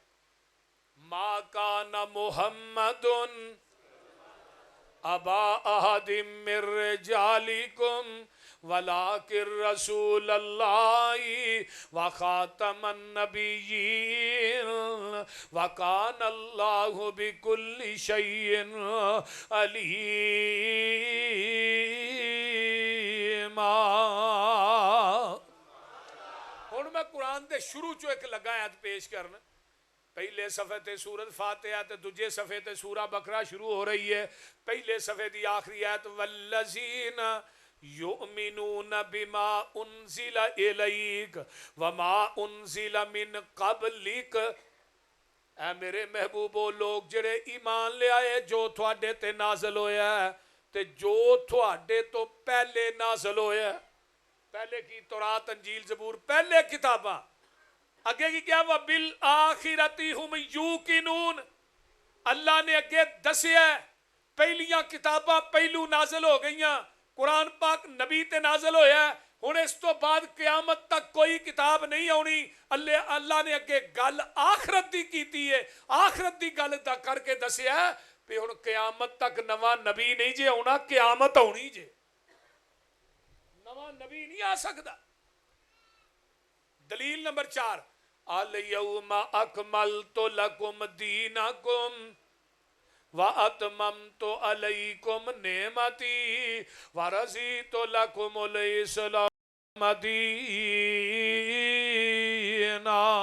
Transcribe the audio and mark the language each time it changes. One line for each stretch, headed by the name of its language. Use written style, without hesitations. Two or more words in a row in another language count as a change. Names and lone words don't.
Arabic: ما کان محمد ابا احد من رجالکم ولکن رسول اللہ وخاتم النبیین وکان اللہ بکل شیء علیما.
Punjabi: ہن میں قرآن دے شروع چو ایک لگا آیت پیش کرنا. پہلے صفحے تے سورت فاتحہ تے دوجے صفحے تے سورہ بقرہ شروع ہو رہی ہے. پہلے صفحے دی آخری آیت
Arabic: والذین یؤمنون بما انزل الیک وما انزل من قبلک.
Punjabi: اے میرے محبوب وہ لوگ جڑے ایمان لے آئے جو تھوڑے تے نازل ہویا ہے تے جو تھوڑے تو پہلے نازل ہویا ہے. پہلے کی تورات انجیل زبور پہلے کتاباں. اگے کی کیا
Arabic: وَبِالْآخِرَةِ هُمْ يُوقِنُونَ.
Punjabi: اللہ نے اگے دسیا پہلیاں کتاباں پہلو نازل ہو گئیاں، قرآن پاک نبی تے نازل ہویا ہے. ہن اس تو بعد قیامت تک کوئی کتاب نہیں آنی. اللہ نے اگے گل آخرت دی کیتی ہے، آخرت دی گل دا کر کے دسیا پہ ہن قیامت تک نواں نبی نہیں جے آنا، قیامت آنی جے. نواں نبی نہیں آ سکتا. دلیل نمبر 4
Arabic: الیوم اکملت لکم دینکم واتممت علیکم نعمتی ورضیت لکم الاسلام دینا.